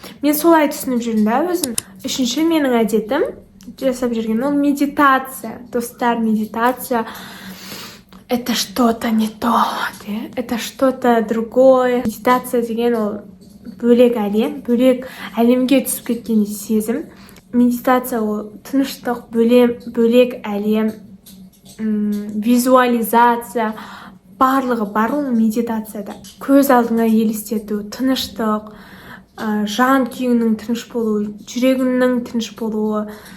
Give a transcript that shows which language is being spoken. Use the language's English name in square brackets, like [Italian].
[Kazakh] Мен солай түсініп жүрмін да өзім. Үшінші менің әдетім жасап жүрген ол медитация. [Russian] Достар, медитация это что-то не то, это что-то другое. [Kazakh] Медитация деген ол бөлек әлемге түсіп кеткен сезім. Медитация ол тыныштық, бөлек әлем, визуализация, барлығы бар ол медитацияда. Көз алдыңа елестету, тыныштық, жан күйіңнің тыныш болуы, жүрегіңнің тыныш болуы.